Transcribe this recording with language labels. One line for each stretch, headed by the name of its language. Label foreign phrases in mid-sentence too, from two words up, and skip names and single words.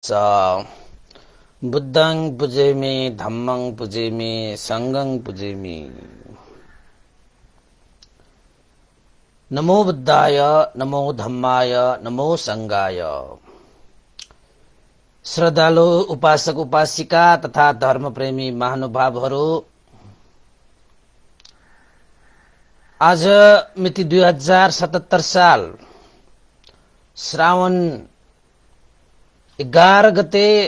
Pali: स बुद्धं पूजयामि धम्मं पूजयामि संघं पूजयामि। नमो बुद्धाय, नमो धम्माय, नमो संघाय।
Nepali: श्रद्धालु उपासक उपासिका तथा धर्मप्रेमी महानुभावहरू, आज मिति 2077 साल श्रावण 11 गते